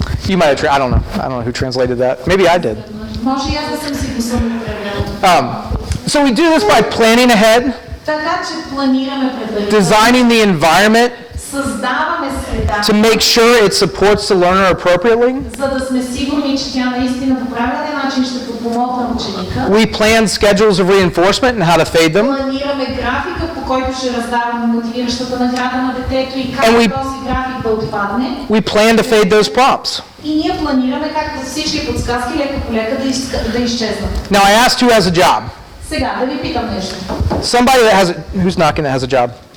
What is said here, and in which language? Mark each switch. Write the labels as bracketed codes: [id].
[en] You might have, I don't know who translated that. Maybe I did. [bg] Може и аз да съм си го превела. [en] So we do this by planning ahead, [bg] Така че планираме предварително. [en] designing the environment [bg] Създаваме среда, [en] to make sure it supports the learner appropriately. [bg] за да сме сигурни, че тя наистина по правилен начин ще подпомогне ученика. [en] We plan schedules of reinforcement and how to fade them. [bg] Планираме графика, по който ще раздаваме мотивиращата награда на детето и как [en] And we- [bg] този график да отпадне. [en] We plan to fade those prompts. [bg] И ние планираме как всички подсказки лека по лека да изчезнат. [en] Now I asked who has a job. [bg] Сега да ви питам нещо. [en] Somebody that has who's knocking that has a job.